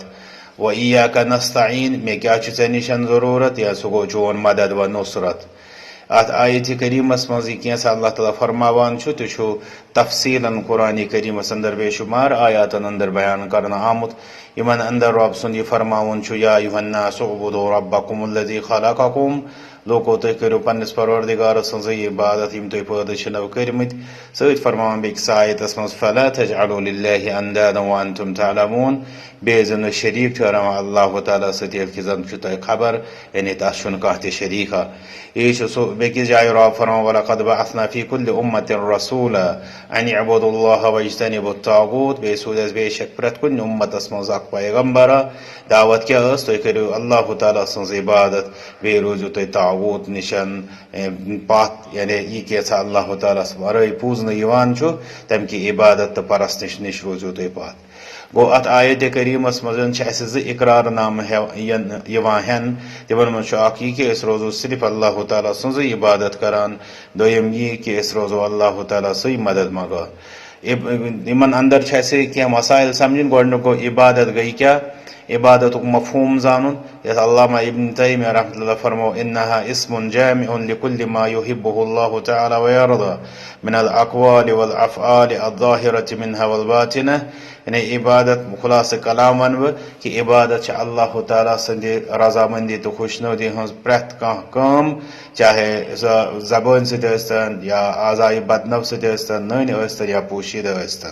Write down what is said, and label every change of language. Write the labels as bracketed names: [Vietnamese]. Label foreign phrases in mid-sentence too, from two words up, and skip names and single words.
[Arabic] و ایاک نستعین [Kashmiri] مےٚ کیٛاہ چھُ ژےٚ نِش ضروٗرت یا سُہ گوٚو چون مدد و نصرت. اتھ آیت کریمس منٛز یہِ کینٛژھا اللہ تعالیٰ فرماوان چھُ تہِ چھُ تفصیٖلن قرآن کریمس اندر بے شُمار آیاتن اندر بیان کرنہٕ آمُت یِمن اندر رۄب سُنٛد یہِ فرماوُن چھُ: [Arabic] یا ایُہا الناس اعبدوا ربکم الذی خلقکم. [Kashmiri] لوٗکو تُہۍ کٔرِو پننِس پروردگار سٕنٛزٕے عبادت یِم تُہۍ پٲدٕ چھِنو کٔرمٕتۍ. سۭتۍ فرماوان بیٚکِس آیتس منٛز: [Arabic] فلا تجعلوا للہ اندادا وانتم تعلمون. [Kashmiri] بیٚیہِ زن نہٕ شریٖک ٹھہراوان اللہ تعالیٰ سۭتۍ ییٚلہِ کہِ زن چھُ تۄہہِ خبر یعنی تس چھُنہٕ کانٛہہ تہِ شریٖکا. یہِ چھُ سُہ بیٚکِس جایہِ رۄب فرماوان: [Arabic] ولقد بعثنا فی کُلِ اُمة رسوٗلا ان اعبدوا اللہ واجتنبوا الطاغوٗت. [Kashmiri] بیٚیہِ سوٗز اَسہِ بے شک پرٛٮ۪تھ کُنہِ اُمتس منٛز اکھ پیغمبرا. دعوت کیٛاہ ٲس؟ تُہۍ کٔرِو اللہ تعالیٰ سٕنٛز عبادت بیٚیہِ روٗزِو تُہۍ طاغوٗت نِشن پتھ یعنی یہِ کینٛژھا اللہ تعالیٰ ہس ورٲے پوٗزنہٕ یِوان چھُ تمہِ کہِ عبادت تہٕ پرستش نِش روٗزِو تُہۍ پتھ. گوٚو اتھ آیت کریٖمس منٛز چھِ اسہِ زٕ اقرار نامہٕ یِوان ہٮ۪نہٕ. تِمن منٛز چھُ اکھ یہِ کہِ أسۍ روزو صرف اللہ تعالیٰ سٕنٛزٕے عبادت کران. دوٚیِم یہِ کہِ أسۍ روزو اللہ تعالیٰ سٕے مدد منگان. یِمن اندر چھِ اسہِ کینٛہہ مسائل سمجھٕنۍ. گۄڈٕنیُک گوٚو عبادت گٔے کیٛاہ؟ عبادتُک مفہوٗم زانُن یتھ علامہ ابن تیمیہ رحمۃ اللہ فرمو: [Arabic] انہا اسم جامع لکل ما یحبہ اللہ تعالیٰ ویرضیٰ من الاقوال والافعال الظاہرۃ منہا والباطنہ. [Kashmiri] یعنی عبادت خلاصہٕ کلام ونہٕ بہٕ کہِ عبادت چھِ اللہ تعالیٰ سٕنٛدِ رضامندی تہٕ خۄشنودی ہٕنٛز پرٛٮ۪تھ کانٛہہ کٲم چاہے سۄ زبٲنۍ سۭتۍ ٲسۍتن یا اعضایہِ بدنو سۭتۍ ٲسۍتن نٔنۍ ٲسۍتن یا پوشیٖدٕ ٲسۍتن.